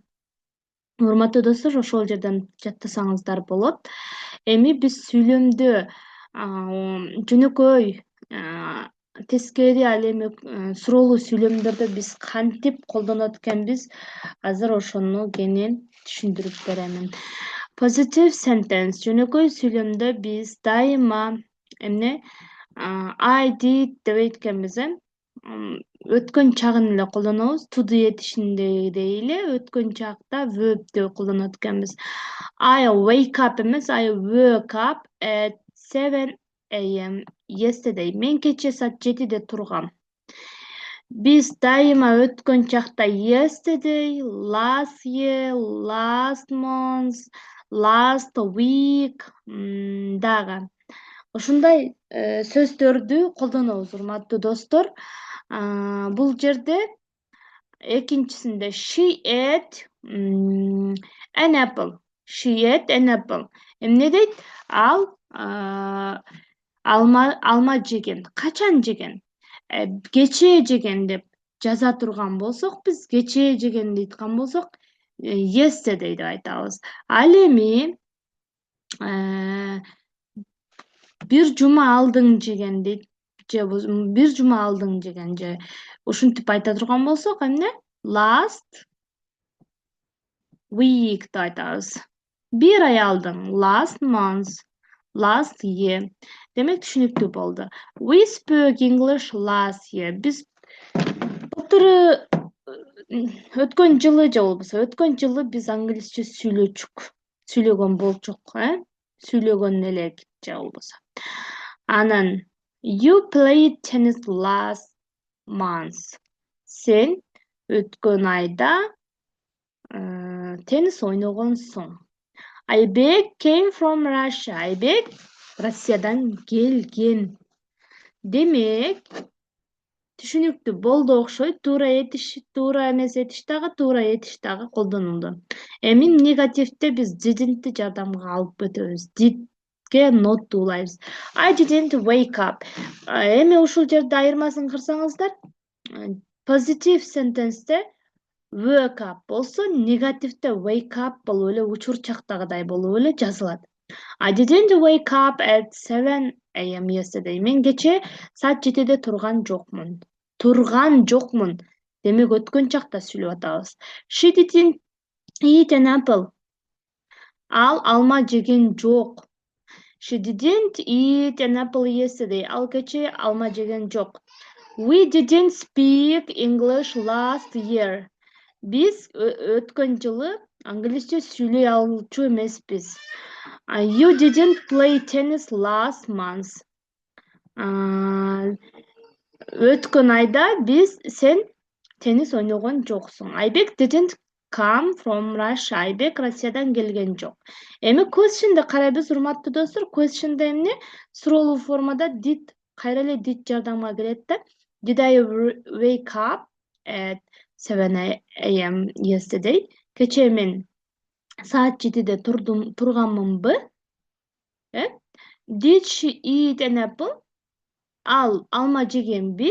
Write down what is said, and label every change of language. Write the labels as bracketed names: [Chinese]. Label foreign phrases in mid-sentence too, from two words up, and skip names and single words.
[Kyrgyz] Урматтуу достор, ошол жерден жаттасаңыздар болот. Эми биз сүйлөмдө жөнөкөй тескери, ал эми суроолуу сүйлөмдөрдө биз кантип колдонот экенбиз, азыр ошону кенен түшүндүрүп беремин. [English] Positive sentence, [Kyrgyz] жөнөкөй сүйлөмдө биз дайыма эмне [English] I did [Kyrgyz] дебейт экенбиз. өткөн чагын эле колдонобуз. Туду этишиндегидей эле өткөн чакта verb деп колдонот экенбиз. [English] I wake up эмес, I woke up at 7 a.m. yesterday. [Kyrgyz] Мен кечээ саат 7-де тургам. Биз дайыма өткөн чакта [English] yesterday, last year, last month, last week [Kyrgyz] дагы ушундай сөздөрдү колдонобуз, урматтуу достор. Бул жерде экинчисинде [English] she ate an apple. She ate an apple. [Kyrgyz] Эмне дейт? Ал алма жеген. Качан жеген? Кечээ жеген деп жаза турган болсок, биз кечээ жеген деп айткан болсок, yesterday деп айтабыз. Ал эми бир жума алдың жеген дейт, же бир жума алдың жеген, же ушинтип айта турган болсок, эмне? [English] Last week [Kyrgyz] деп айтабыз. Бир ай алдың, [English] last month, last year. [Kyrgyz] Демек түшүнүктүү болду. [English] We spoke English last year. [Kyrgyz] Биз былтыры өткөн жылы же болбосо өткөн жылы биз англисче сүйлөгөн болчук, сүйлөгөн элек же болбосо. [English] Анан you played tennis last month. [Kyrgyz] Сен өткөн айда теннис ойногонсуң. [English] Айбек came from Russia. [Kyrgyz] Айбек Россиядан келген. Демек, түшүнүктүү болду окшойт. Туура эмес этиш дагы колдонулду. Эми негативде биз didn't жардамга алып өтөбүз. [English] Did'ге not [Kyrgyz] улайбыз. [English] I didn't wake up. [Kyrgyz] Эми ушул жерде айырмасын кырсаңыздар, [English] positive sentenceте woke up [Kyrgyz] болсо, негативде [English] wake up [Kyrgyz] болуп эле учурчактагыдай болуп эле жазылат. [English] I didn't wake up at 7 a.m. yesterday. [Kyrgyz] Мен кечээ саат 7-де турган жокмун. Демек өткөн чакта сүйлөп атабыз. [English] She didn't eat an apple. [Kyrgyz] Ал алма жеген жок. [English] She didn't eat an apple yesterday. [Kyrgyz] Ал кечээ алма жеген жок. [English] We didn't speak English last year. [Kyrgyz] Биз өткөн жылы англисче сүйлөй алчу эмеспиз. [English] You didn't play tennis last month. [Kyrgyz] Өткөн айда сен теннис ойногон жоксуң. [English] Айбек didn't come from Russia. [Kyrgyz] Айбек Россиядан келген жок. Эми question'де карайбыз, урматтуу достор. Question'де эмне? Суроолуу формада did, кайра эле did жардамга келет да. [English] Did I wake up at 7 a.m. yesterday? [Kyrgyz] Кечээ мен саат 7-де турганмынбы? [English] Did she eat an apple? [Kyrgyz] Ал алма жегенби?